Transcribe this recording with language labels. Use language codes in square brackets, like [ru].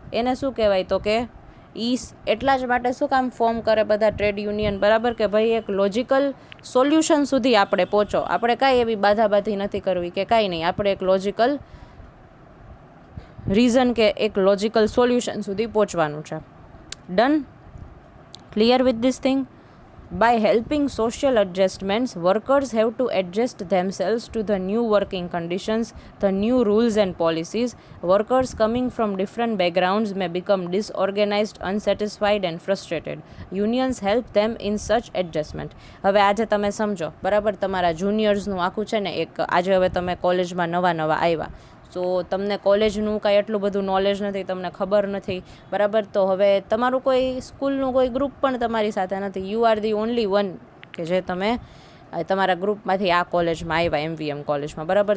[gu] એને શું કહેવાય તો કે એટલા જ માટે શું કામ ફોર્મ કરે બધા ટ્રેડ યુનિયન, બરાબર, કે ભાઈ એક લોજિકલ સોલ્યુશન સુધી આપણે પહોંચો. આપણે કાંઈ એવી બાધાબાધી નથી કરવી કે કાંઈ નહીં, આપણે એક લોજિકલ રીઝન કે એક લોજિકલ સોલ્યુશન સુધી પહોંચવાનું છે. [en] Done? Clear with this thing? By helping social adjustments, workers have to adjust themselves to the new working conditions, the new rules and policies. Workers coming from different backgrounds may become disorganized, unsatisfied and frustrated. Unions help them in such adjustment. [gu] હવે આજે તમે સમજો, બરાબર, તમારા જુનિયર્સનું આખું છે ને એક, આજે હવે તમે કોલેજમાં નવા આવ્યા, સો તમને કોલેજનું કાંઈ એટલું બધું નોલેજ નથી, તમને ખબર નથી, બરાબર. તો હવે તમારું કોઈ સ્કૂલનું કોઈ ગ્રુપ પણ તમારી સાથે નથી. [en] you are the only one [gu] કે જે તમે તમારા ગ્રુપમાંથી આ કોલેજમાં આવ્યા, MVM કોલેજમાં, બરાબર.